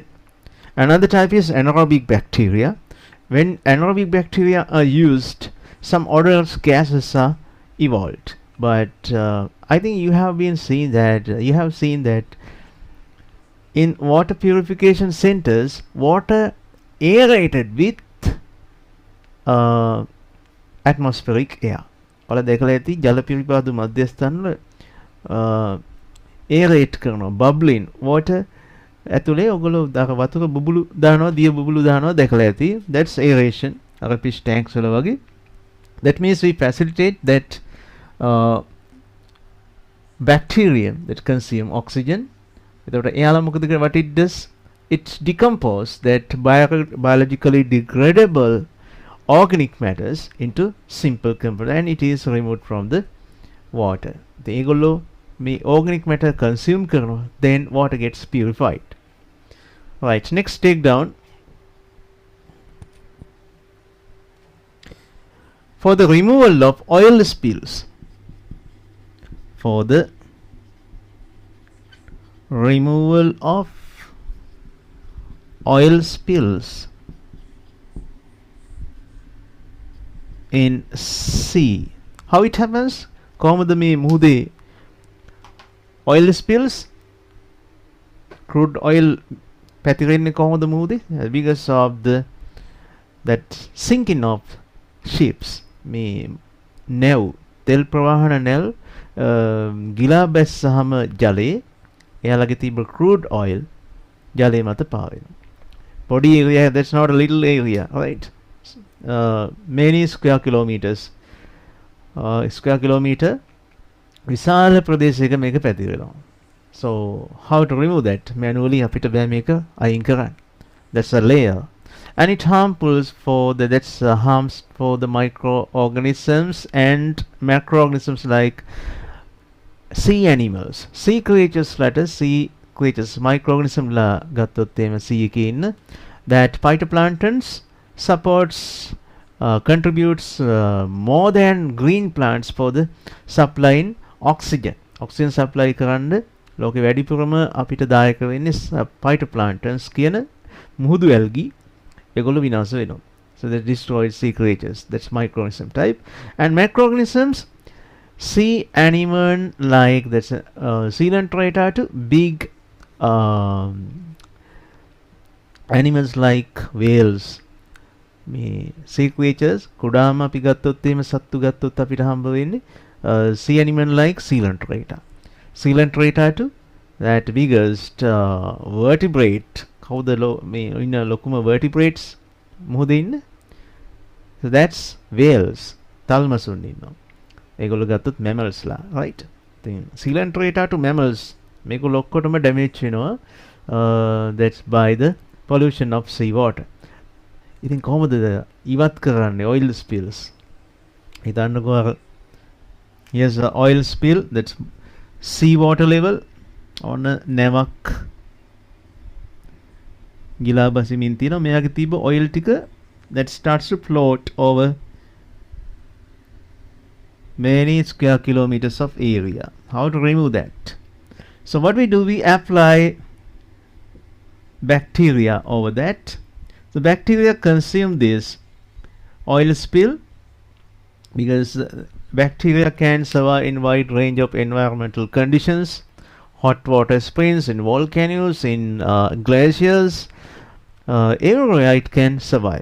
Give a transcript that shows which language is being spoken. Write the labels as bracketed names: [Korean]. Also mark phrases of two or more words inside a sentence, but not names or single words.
[English] Another type is anaerobic bacteria. When anaerobic bacteria are used, some odorless gases are evolved. But I think you have seen that in water purification centers, water aerated with atmospheric air. [Sinhala] ඔයාලා දැකලා ඇති ජල පිරිපාදු මධ්‍යස්ථානවල aerate කරනවා, [English] bubbling water [Sinhala] ඇතුලේ ඔයගොල්ලෝ වතුර බුබුලු දානවා, දිය බුබුලු දානවා දැකලා ඇති. [English] That's aeration. [Sinhala] අර [English] fish tanks [Sinhala] වල වගේ. [English] That means we facilitate that bacterium that consume oxygen. [Sinhala] එතකොට එයාලා මොකද කරන්නේ? [English] What it does? It decompose that biologically degradable organic matters into simple components and it is removed from the water. [Sinhala] ඒගොල්ලෝ මේ [English] organic matter consume කරනවා, then water gets purified. Right, next take down. For the removal of oil spills. For the removal of oil spills in sea. How it happens? [Sinhala] කොහොමද මේ මුහුදේ [English] oil spills, crude oil [Sinhala] පැතිරෙන්නේ කොහොමද මුහුදේ? [English] Because of that sinking of ships. [Sinhala] මේ නැව්, තෙල් ප්‍රවාහන නැව් ගිලා බැස්සහම ජලයේ එයාලගේ තිබ්බ [English] crude oil [Sinhala] ජලය මත පාවෙනවා. [English] පොඩි area, that's not a little area, right? Many square kilometers. Square kilometer [Sinhala] විශාල ප්‍රදේශයක මේක පැතිරෙනවා. [English] So how to remove that? Manually [Sinhala] අපිට බෑ මේක අයින් කරන්න. [English] That's a layer. And it harms for the microorganisms and macroorganisms like sea animals. Sea creatures, microorganism [Sinhala] ලා ගත්තොත් එහෙම [English] sea [Sinhala] එකේ ඉන්න [English] that phytoplanktons contributes more than green plants for the supplying oxygen. Oxygen supply [Sinhala] කරන්න ලෝකෙ වැඩිපුරම අපිට දායක වෙන්නේ phytoplanktons කියන මුහුදු algae. ඒගොල්ලෝ විනාශ වෙනවා. [English] So that destroys sea creatures. That's microorganism type. And macroorganisms, sea animal like that's coelenterata to big animals like whales. [Sinhala] මේ [English] sea creatures [Sinhala] කුඩාම අපි ගත්තොත් එහෙම සත්තු ගත්තොත් අපිට හම්බ වෙන්නේ [English] sea animal like coelenterata to that biggest vertebrate. [Sinhala] කවුද මේ ඉන්න ලොකුම vertebrates මොහොතේ ඉන්න? [English] So that's whales. [Sinhala] තල්මසුන් ඉන්නවා. ඒගොල්ලෝ ගත්තොත් mammals ලා, right? ඉතින් [English] coelenterata to mammals [Sinhala] මේගොල්ලෝ ඔක්කොටම damage වෙනවා. [English] That's by the pollution of sea water. [Sinhala] ඉතින් කොහොමද ඉවත් කරන්නේ [English] oil spills? [Sinhala] හිතන්නකෝ අර [English] here's the oil spill, that's sea water level on a [Sinhala] නැවක් ගිලා බසිමින් තියෙනවා. මෙයාගේ තිබ්බ [English] oil ටික that starts to float over many square kilometers of area. How to remove that? So what we do, we apply bacteria over that. The bacteria consume this oil spill because bacteria can survive in wide range of environmental conditions, hot water springs, in volcanoes, in glaciers, everywhere it can survive.